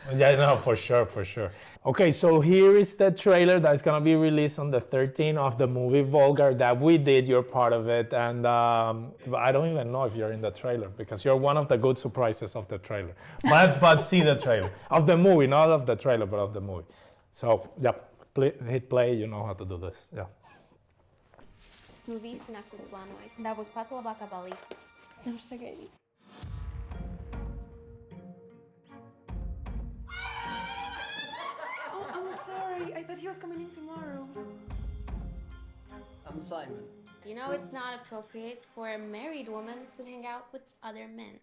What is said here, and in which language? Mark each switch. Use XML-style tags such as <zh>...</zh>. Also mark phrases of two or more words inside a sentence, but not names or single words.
<en>Yeah, no, for sure, for sure. Okay, so here is the trailer that's gonna be released on the 13th of the movie Vulgar that we did. You're part of it, and I don't even know if you're in the trailer because you're one of the good surprises of the trailer. But see the trailer of the movie, not of the trailer, but of the movie. So yeah, hit play. You know how to do this. Yeah.</en> <lv>Esmu visu nakti plānojis. Tā būs pat labākā balīte. Es nevaru sagaidīt.</lv> <en>Oh, I'm sorry. I thought he was coming in tomorrow. I'm Simon. Do you know it's not appropriate for a married woman to hang out with other men?</en>